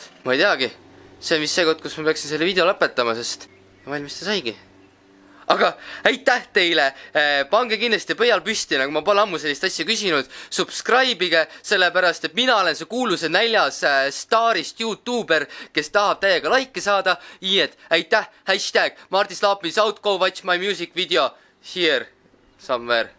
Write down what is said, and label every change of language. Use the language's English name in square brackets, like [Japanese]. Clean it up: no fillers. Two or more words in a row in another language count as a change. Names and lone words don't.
[Estonian] Ma ei teagi, see on vist see koht, kus ma peaksin selle video lõpetama, sest valmis ta saigi. Aga aitäh teile, pange kindlasti pöial püsti, nagu ma pole ammu sellist asja küsinud, subscribe'ige, sellepärast, et mina olen see kuuluse näljas staarist YouTuber, kes tahab täiega laike saada. [English] Iiet, aitäh, hashtag Martis Laapis out, go watch my music video here somewhere.